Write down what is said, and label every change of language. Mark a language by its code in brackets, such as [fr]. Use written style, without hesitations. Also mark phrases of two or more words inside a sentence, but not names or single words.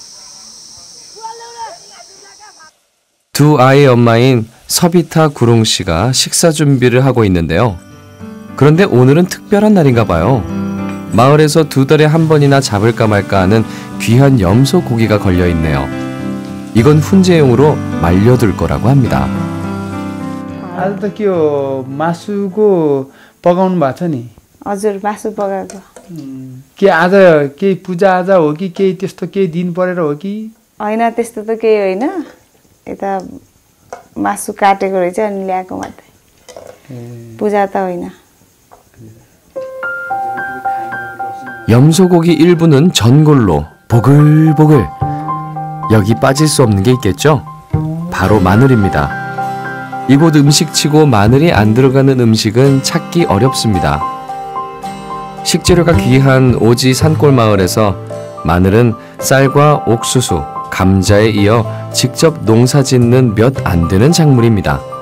[ko] 두 아이의 엄마인 서비타 구룽 씨가 식사 준비를 하고 있는데요. 그런데 오늘은 특별한 날인가 봐요. 마을에서 2달에 한 번이나 잡을까 말까 하는 귀한 염소 고기가 걸려 있네요. 이건 훈제용으로 말려둘 거라고 합니다. [ne] आज त के हो मासुको पकाउनु भएको छ नि हजुर मासु पकाएको के आज केही पूजा आजा हो कि केही त्यस्तो केही दिन परेर हो कि हैन त्यस्तो त केही होइन यता मासु काटेको रहेछ अनि ल्याएको मात्रै पूजा त होइन [ko] 염소고기 일부는 전골로 보글보글. 여기 빠질 수 없는 게 있겠죠? 바로 마늘입니다. 이곳 음식치고 마늘이 안 들어가는 음식은 찾기 어렵습니다. 식재료가 귀한 오지 산골 마을에서 마늘은 쌀과 옥수수, 감자에 이어 직접 농사 짓는 몇 안 되는 작물입니다.